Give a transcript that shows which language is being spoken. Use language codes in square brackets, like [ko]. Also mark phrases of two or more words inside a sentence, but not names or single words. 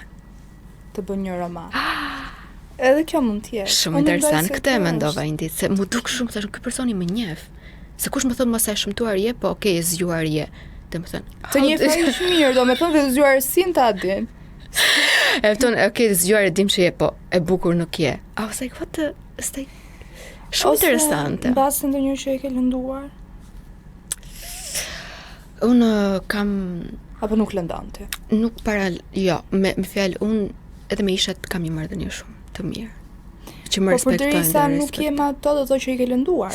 [sq] Të bën një roman. Edhe kjo mund të jetë. Shumë interesant këtë e mendova një ditë, se mu duk shumë thashë ky personi më njeh. Se kush më thon mos e shëmtuar je, po okay, e zgjuar je. Domethënë, të njeh fare shumë mirë, domethënë dhe zgjuar sin ta din. E thon, okay, zgjuar e dim që je, po e bukur nuk je. [en] I was like, what the [sq] Shumë interesante. Mbas ndonjëherë që e ke lënduar? Unë kam apo nuk lëndon ti? Nuk jo, me fjalë unë edhe me ishat kam një marrëdhënie shumë të mirë. Që më respektojnë. Po përderisa nuk jem ato do të thotë që i ke lënduar.